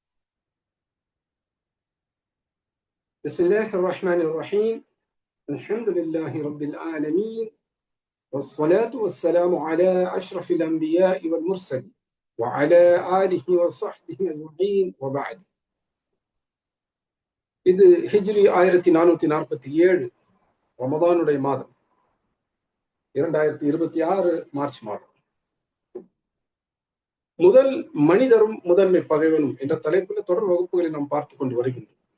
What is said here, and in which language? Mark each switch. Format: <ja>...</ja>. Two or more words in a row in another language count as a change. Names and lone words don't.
<ar>بسم الله الرحمن الرحيم. الحمد لله رب العالمين، والصلاة والسلام على أشرف الأنبياء والمرسلين وعلى آله وصحبه أجمعين وبعد.</ar> <ta>இது ஹிஜ்ரி 1447 ரமதானுடைய மாதம், 2026 மார்ச் மாதம். முதல் மனிதரும் முதன்மை பகைவனும் என்ற தலைப்பில் தொடர் வகுப்புகளை நாம் பார்த்து கொண்டு வருகின்றோம்.</ta>